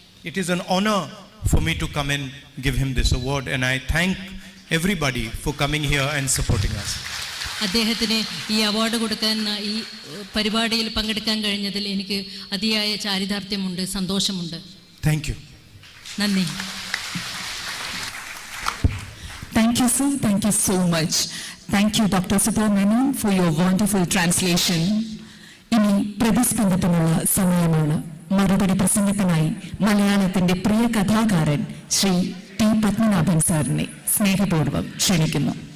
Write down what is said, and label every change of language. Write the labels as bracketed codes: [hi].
[en] It is an honor for me to come and give him this award, and I thank everybody for coming here and supporting us. [ml] അദ്ദേഹത്തിന് ഈ award കൊടുക്കാൻ ഈ പരിപാടിയിൽ പങ്കെടുക്കാൻ കഴിഞ്ഞതിൽ എനിക്ക് അതിയായ ചാരിതാർത്ഥ്യമുണ്ട്, സന്തോഷമുണ്ട്. [en] Thank you. [ml] നന്ദി. [en] Thank you, sir. Thank you so much. Thank you, Dr. Subramanian, for your wonderful translation. [ml] ഇനി പ്രതിസ്പന്ദത്തിനുള്ള സമയമാണ്. മറുപടി പ്രസംഗത്തിനായി മലയാളത്തിന്റെ പ്രിയ കഥാകാരൻ ശ്രീ ടി പത്മനാഭൻ സാറിനെ സ്നേഹപൂർവ്വം ക്ഷണിക്കുന്നു.